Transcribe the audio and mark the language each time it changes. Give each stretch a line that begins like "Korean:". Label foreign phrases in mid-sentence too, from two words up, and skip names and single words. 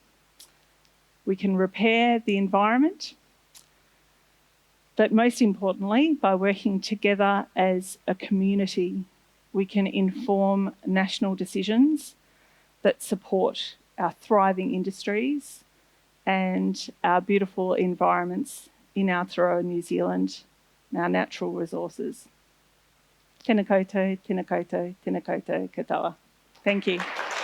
English: We can repair the environment, but most importantly, by working together as a community, we can inform national decisions that support our thriving industries and our beautiful environments in Aotearoa, New Zealand, and our natural resources.
Māori: Tēnā koutou, tēnā koutou, tēnā koutou katoa.
English: Thank you.